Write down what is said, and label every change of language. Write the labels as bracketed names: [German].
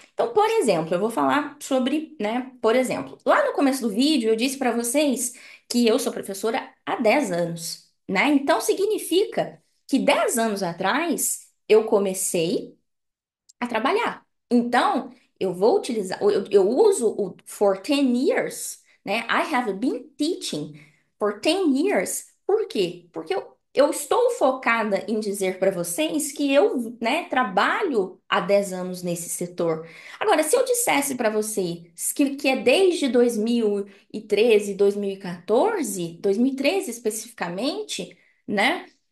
[Portuguese] Então, por exemplo, eu vou falar sobre, né, por exemplo, lá no começo do vídeo eu disse para vocês que eu sou professora há 10 anos, né? Então significa que 10 anos atrás eu comecei a trabalhar. Então, eu vou utilizar, eu uso o [English] for 10 years, [Portuguese] né? [English] I have been teaching for 10 years. [Portuguese] Por quê? Porque eu estou focada em dizer para vocês que eu, né, trabalho há 10 anos nesse setor. Agora, se eu dissesse para vocês que é desde 2013, 2014, 2013 especificamente, né?